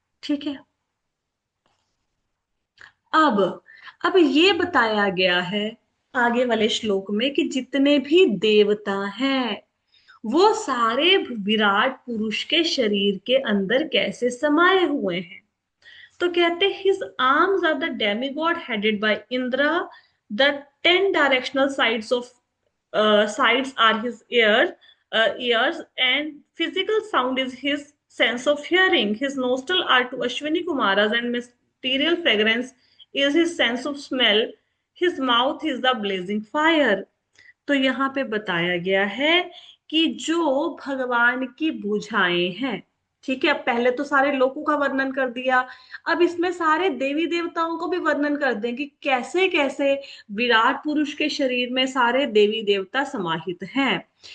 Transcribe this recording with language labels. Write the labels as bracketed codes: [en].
[hi] ठीक है, अब अब ये बताया गया है आगे वाले श्लोक में कि जितने भी देवता हैं वो सारे विराट पुरुष के शरीर के अंदर कैसे समाये हुए हैं। तो कहते [en] His arms are the demigod headed by Indra, the 10 directional sides of sides are his ears, and physical sound is his sense of hearing. His nostrils are to Ashwini Kumaras, and material fragrance is his sense of smell. His mouth is the blazing fire. [hi] तो यहाँ पे बताया गया है कि जो भगवान की भुजाएं हैं, ठीक है, अब पहले तो सारे लोगों का वर्णन कर दिया, अब इसमें सारे देवी देवताओं को भी वर्णन कर दें कि कैसे कैसे विराट पुरुष के शरीर में सारे देवी देवता समाहित हैं।